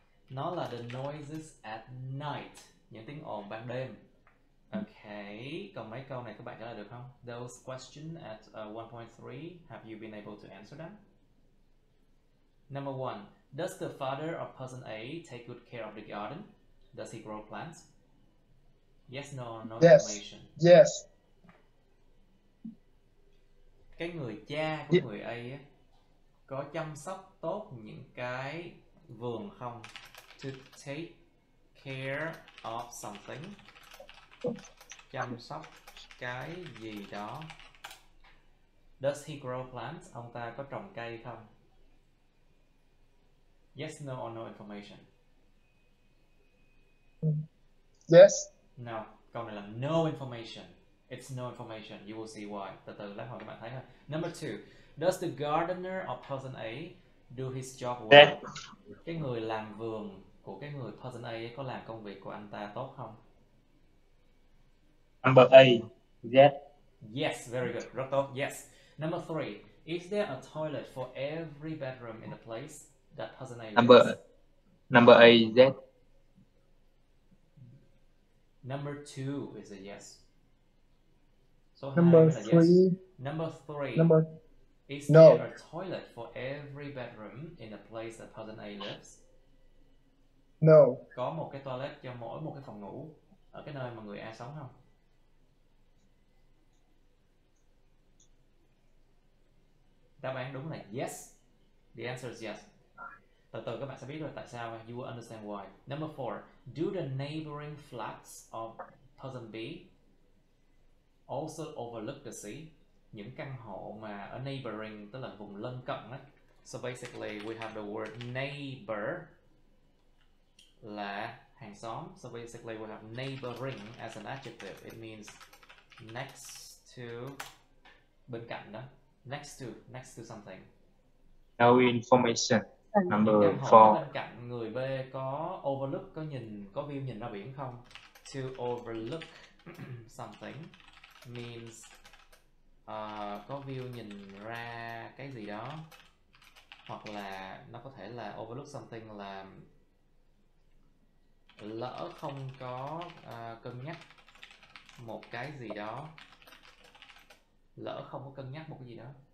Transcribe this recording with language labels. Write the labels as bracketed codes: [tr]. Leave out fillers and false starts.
[vi] Nó là [en] the noises at night. [vi] Những tiếng ồn ban đêm. Okay, còn mấy câu này các bạn trả lời được không? [en] Those questions at 1.3, have you been able to answer them? Number 1. Does the father of person A take good care of the garden? Does he grow plants? Yes, no information. Yes. [vi] Cái người cha của người A á, có chăm sóc tốt những cái vườn không? [en] To take care of something. [vi] Chăm sóc cái gì đó. [en] Does he grow plants? [vi] Ông ta có trồng cây không? [en] Yes, no or no information? Yes. No. [vi] Câu này là no information. [en] It's no information. You will see why. [vi] Từ từ lát hồi các bạn thấy ha. [en] Number 2. Does the gardener of person A do his job well? [vi] Cái người làm vườn của cái người person A có làm công việc của anh ta tốt không? [en] Number A. Yes. Yes, very good. [vi] Rất tốt. [en] Yes. Number 3. Is there a toilet for every bedroom in the place that person A lives? Number A. Yes. Number 2 is a yes. So Number 3. Yes. Number 3. Is No. there a toilet for every bedroom in the place that person A lives? No. [vi] Có một cái toilet cho mỗi một cái phòng ngủ ở cái nơi mà người A sống không? Đáp án đúng là yes. [en] The answer is yes. [vi] Từ từ các bạn sẽ biết rồi tại sao. [en] You will understand why. Number 4. Do the neighboring flats of person B also overlook the sea? [vi] Những căn hộ mà ở neighboring tức là vùng lân cận á. [en] So basically we have the word neighbor [vi] là hàng xóm. [en] So basically we have neighboring as an adjective. It means next to, [vi] bên cạnh đó. [en] Next to something. No information. Number [vi] Những căn hộ bên cạnh người B có overlook, có view nhìn ra biển không? [en] To overlook something means [vi] có view nhìn ra cái gì đó, hoặc là nó có thể là overlook something là lỡ không có cân nhắc một cái gì đó, lỡ không có cân nhắc một cái gì đó.